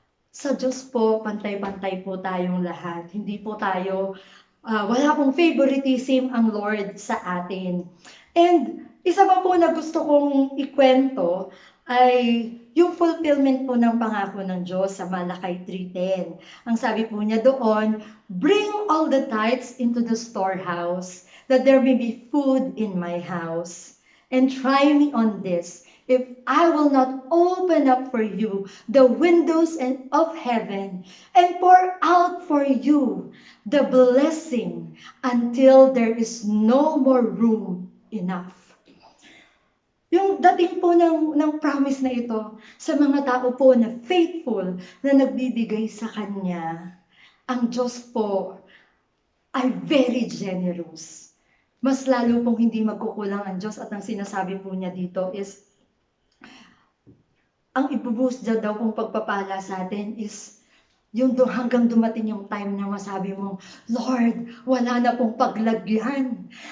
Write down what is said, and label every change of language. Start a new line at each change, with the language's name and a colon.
Filipino: Sa Diyos po, pantay-pantay po tayong lahat. Hindi po tayo wala pong favoritism ang Lord sa atin. And isa pa po na gusto kong ikwento ay yung fulfillment po ng pangako ng Diyos sa Malakay 3:10.
English: Ang sabi po niya doon, bring all the tithes into the storehouse, that there may be food in my house. And try me on this, if I will not open up for you the windows of heaven and pour out for you the blessing until there is no more room enough.
Filipino: Yung dating po ng promise na ito sa mga tao po na faithful na nagbibigay sa Kanya, ang Diyos po ay very generous. Mas lalo pong hindi magkukulang ang Diyos at ang sinasabi po niya dito is ang ibubuhos daw pong pagpapala sa atin is yung hanggang dumating yung time na masabi mo, Lord, wala na pong paglagyan.